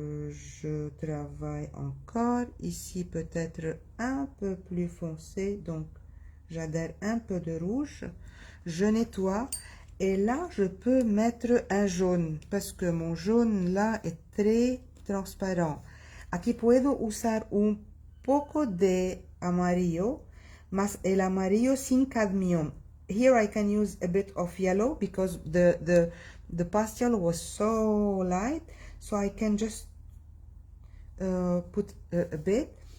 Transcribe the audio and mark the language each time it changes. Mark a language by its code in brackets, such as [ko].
[fr] Je travaille encore. Ici, peut-être un peu plus foncé. Donc, j'adhère un peu de rouge. Je nettoie. Et là, je peux mettre un jaune. Parce que mon jaune, là, est très transparent. [es] Aquí puedo usar un poco de amarillo. Mas el amarillo sin cadmium. [en] Here I can use a bit of yellow. Because the pastel was so light. So I can just put a bit.